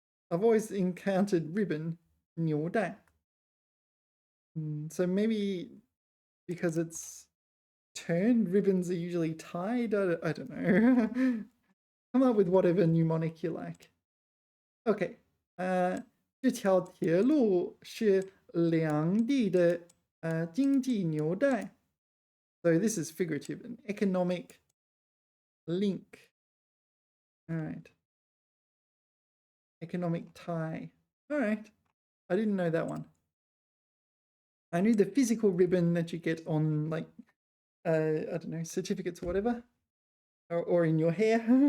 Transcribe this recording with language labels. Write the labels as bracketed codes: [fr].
[en] I've always encountered ribbon, 纽带. So maybe because it's turned, ribbons are usually tied. I don't know. Come up with whatever mnemonic you like. Okay. [zh] 这条铁路是两地的经济纽带. [en] So this is figurative, an economic link. All right. economic tie. All right. I didn't know that one. I knew the physical ribbon that you get on like, I don't know, certificates or whatever, or in your hair.